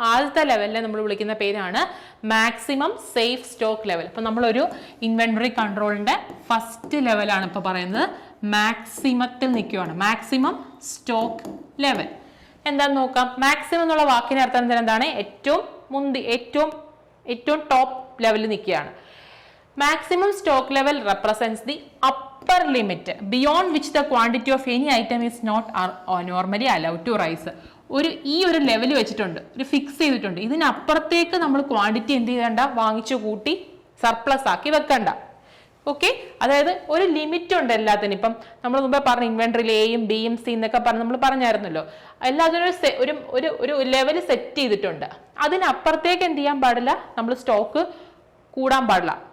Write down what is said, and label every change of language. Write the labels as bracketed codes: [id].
[ml] ആദ്യത്തെ ലെവലിനെ നമ്മൾ വിളിക്കുന്ന പേരാണ് മാക്സിമം സേഫ് സ്റ്റോക്ക് ലെവൽ. അപ്പം നമ്മളൊരു ഇൻവെന്ററി കൺട്രോളിന്റെ ഫസ്റ്റ് ലെവലാണ് ഇപ്പോൾ പറയുന്നത്. മാക്സിമത്തിൽ നിൽക്കുകയാണ്, മാക്സിമം സ്റ്റോക്ക് ലെവൽ. എന്താന്ന് നോക്കാം. മാക്സിമം എന്നുള്ള വാക്കിന്റെ അർത്ഥം എന്താണ്? ഏറ്റവും ടോപ്പ് ലെവലിൽ നിൽക്കുകയാണ്. [en] Maximum stock level represents the upper limit beyond which the quantity of any item is not normally allowed to rise. [ml] ഈ ഒരു ലെവൽ വെച്ചിട്ടുണ്ട്, ഒരു ഫിക്സ് ചെയ്തിട്ടുണ്ട്. ഇതിനപ്പുറത്തേക്ക് നമ്മൾ ക്വാണ്ടിറ്റി എന്ത് ചെയ്യണ്ട, വാങ്ങിച്ചു കൂട്ടി സർപ്ലസ് ആക്കി വെക്കണ്ട. ഓക്കെ, അതായത് ഒരു ലിമിറ്റ് ഉണ്ട് എല്ലാത്തിനും. ഇപ്പം നമ്മൾ മുമ്പേ പറഞ്ഞ ഇൻവെന്ററിയിൽ എയും ബിയും സി എന്നൊക്കെ പറഞ്ഞ് നമ്മൾ പറഞ്ഞായിരുന്നല്ലോ. എല്ലാത്തിനും ഒരു ലെവൽ സെറ്റ് ചെയ്തിട്ടുണ്ട്. അതിനപ്പുറത്തേക്ക് എന്ത് ചെയ്യാൻ പാടില്ല, നമ്മൾ സ്റ്റോക്ക് കൂടാൻ പാടില്ല.